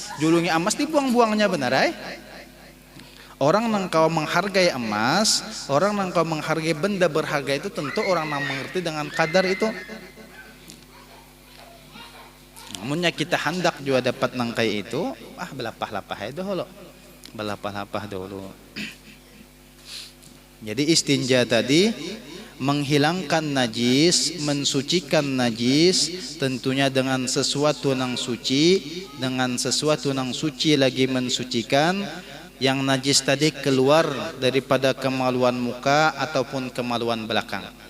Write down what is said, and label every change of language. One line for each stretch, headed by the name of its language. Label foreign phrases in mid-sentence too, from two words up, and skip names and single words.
Banjar: Julungi emas dibuang-buangnya benar ay. Orang nang kau menghargai emas, orang nang kau menghargai benda berharga itu tentu orang nang mengerti dengan kadar itu. Namunnya kita hendak juga dapat nang kayak itu, belapah-lapah itu dulu. Belapah-lapah dulu. Jadi istinja tadi menghilangkan najis, mensucikan najis, tentunya dengan sesuatu nang suci, dengan sesuatu nang suci lagi mensucikan.
Indonesian: Yang najis tadi keluar daripada kemaluan muka ataupun kemaluan belakang.